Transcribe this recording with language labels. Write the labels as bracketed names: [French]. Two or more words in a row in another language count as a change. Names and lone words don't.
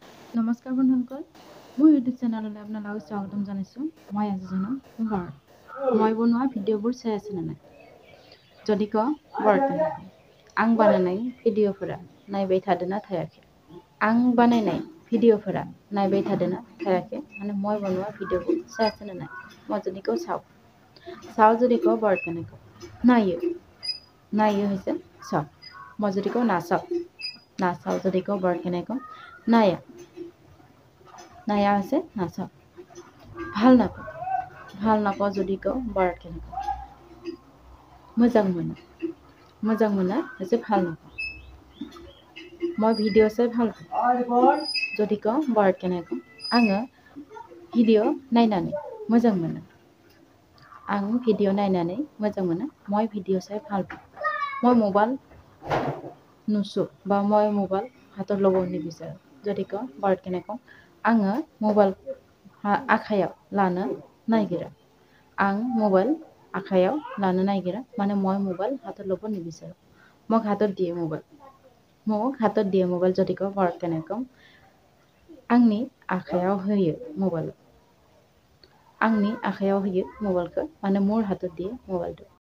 [Assamese] নমস্কাৰ বন্ধুসকল, মোৰ ইউটিউব চেনেললৈ আপোনালোকক স্বাগতম জনাইছোঁ। মই আজি জনাম মই বনোৱা ভিডিঅ'বোৰ চাই আছে নে নাই। [Bodo] যদি आं बानायनाय भिडिअ'फोरा नायबाय थादोंना थायाखै। आं बानायनाय भिडिअ'फोरा नायबाय थादोंना थायाखै माने [Assamese] মই বনোৱা ভিডিঅ'বোৰ চাই আছে নে নাই। মই যদি কওঁ চাওঁ যদি কওঁ বৰ কেনেকৈ নাयो হৈছে চাওঁ। মই যদি কওঁ নাচাওঁ যদি কওঁ বৰ কেনেকৈ নায়া হৈছে নাচাওঁ। ভাল নাপাওঁ যদি কওঁ বৰ কেনেকৈ [Bodo] मोजां मोना [Assamese] হৈছে ভাল নাপাওঁ। মই ভিডিঅ' চাই ভাল পাওঁ যদি কওঁ বৰ কেনেকৈ [Bodo] आङो भिडिअ' नायनानै मोजां मोनो। आं भिडिअ' नायनानै मोजां मोनो। [Assamese] মই ভিডিঅ' চাই ভাল পাওঁ। মই মোবাইল নুচোঁ বা মই মোবাইল হাতত ল'ব নিবিচাৰোঁ যদি কওঁ বৰ কেনেকৈ [Bodo] आङो मबाइल आखायाव लानो नागिरा। आं मबाइल आखायाव लानो नागिरा माने [Assamese] মই মোবাইল হাতত ল'ব নিবিচাৰোঁ। মোক হাতত দিয়ে মোবাইল যদি কওঁ বৰ কেনেকৈ [Bodo] आंनि आखायाव होयो मबाइलखौ [Assamese] माने মোৰ हातत দিয়ে मबाइलखौ।